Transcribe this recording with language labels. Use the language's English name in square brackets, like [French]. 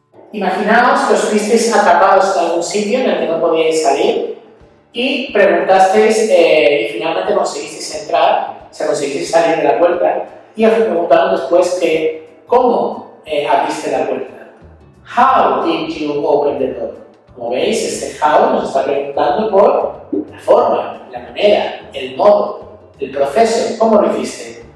[Spanish] Imaginaos que os fuisteis atrapados en algún sitio en el que no podíais salir y preguntasteis y finalmente conseguisteis entrar, conseguisteis salir de la puerta y os preguntaron después que ¿cómo abriste la puerta? [English] How did you open the door? [Spanish] Como veis, este how nos está preguntando por la forma, la manera, el modo, el proceso, ¿cómo lo hiciste?